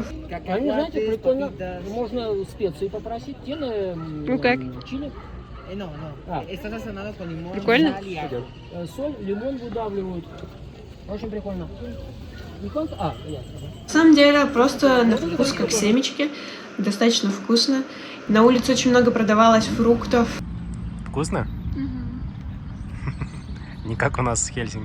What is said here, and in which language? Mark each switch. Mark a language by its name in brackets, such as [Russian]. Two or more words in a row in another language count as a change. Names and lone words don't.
[Russian] Они, знаете, прикольно. Можно специи попросить. [Spanish] Tiene [Russian] Ну как? [Spanish] чили. No, no. Ah. Está sazonado con limón, [Russian] Прикольно? [Spanish] sal y ajo. [Russian] Соль, лимон выдавливают. Очень прикольно. Не конца? Ясно. На самом деле, просто на вкус как семечки. Достаточно вкусно. На улице очень много продавалось фруктов. Вкусно? Не как у нас в Хельсинки.